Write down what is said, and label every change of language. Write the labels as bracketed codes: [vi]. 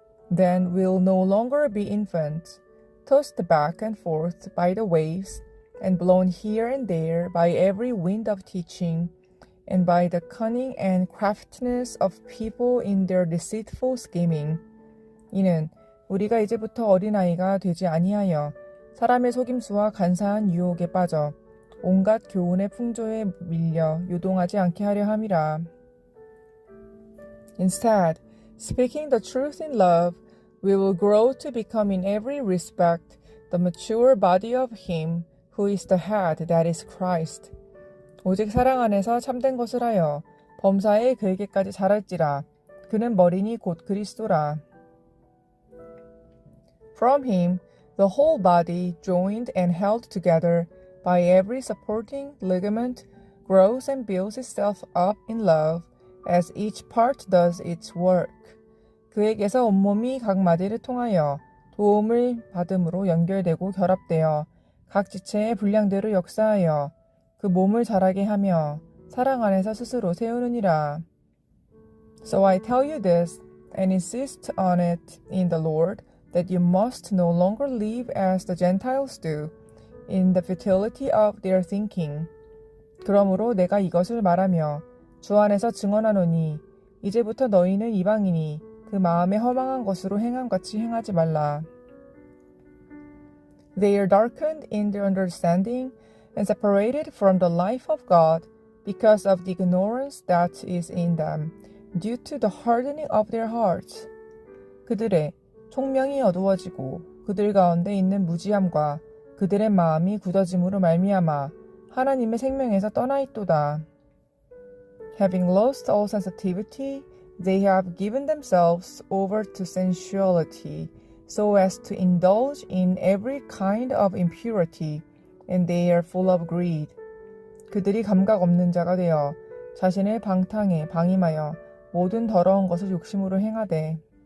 [en] Then we'll no longer be infants, tossed back and forth by the waves, and blown here and there by every wind of teaching, and by the cunning and craftiness of people in their deceitful scheming. [ko] 이는 우리가 이제부터 어린아이가 되지 아니하여 사람의 속임수와 간사한 유혹에 빠져 온갖 교훈의 풍조에 밀려 요동하지 않게 하려 함이라. [en] Instead, speaking the truth in love, we will grow to become in every respect the mature body of him who is the head, that is Christ. [ko] 오직 사랑 안에서 참된 것을 하여 범사에 그에게까지 자랄지라. 그는 머리니 곧 그리스도라. [en] From him, the whole body, joined and held together by every supporting ligament, grows and builds itself up in love, as each part does its work. [ko] 그에게서 온몸이 각 마디를 통하여 도움을 받음으로 연결되고 결합되어 각 지체의 분량대로 역사하여 그 몸을 자라게 하며 사랑 안에서 스스로 세우느니라. [en] So I tell you this, and insist on it in the Lord, that you must no longer live as the Gentiles do, in the futility of their thinking. [ko] 그러므로 내가 이것을 말하며 주 안에서 증언하노니 이제부터 너희는 이방인이 그 마음에 허망한 것으로 행함같이 행하지 말라. [en] They are darkened in their understanding and separated from the life of God because of the ignorance that is in them, due to the hardening of their hearts. [ko] 그들의 총명이 어두워지고 그들 가운데 있는 무지함과 그들의 마음이 굳어짐으로 말미암아 하나님의 생명에서 떠나 있도다. [en] Having lost all sensitivity, they have given themselves over to sensuality, so as to indulge in every kind of impurity, and they are full of greed. [ko] 그들이 감각 없는 자가 되어 자신의 방탕에 방임하여 모든 더러운 것을 욕심으로 행하되.